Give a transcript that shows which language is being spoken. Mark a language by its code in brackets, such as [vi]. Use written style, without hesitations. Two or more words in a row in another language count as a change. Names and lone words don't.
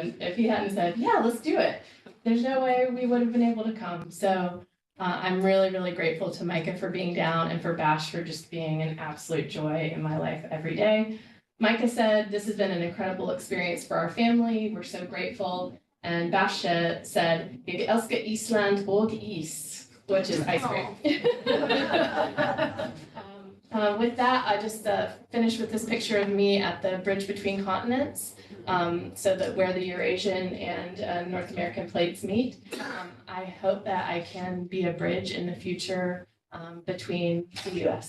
[en] And if he hadn't said, "Yeah, let's do it," there's no way we would have been able to come. So I'm really, really grateful to Micah for being down and for Bash for just being an absolute joy in my life every day. Micah said, "This has been an incredible experience for our family. We're so grateful." And Bash said, [da] "Jeg elsker Ísland og ís," [en] which is ice cream. With that, I just finished with this picture of me at the bridge between continents, so that where the Eurasian and North American plates meet. I hope that I can be a bridge in the future between the U.S.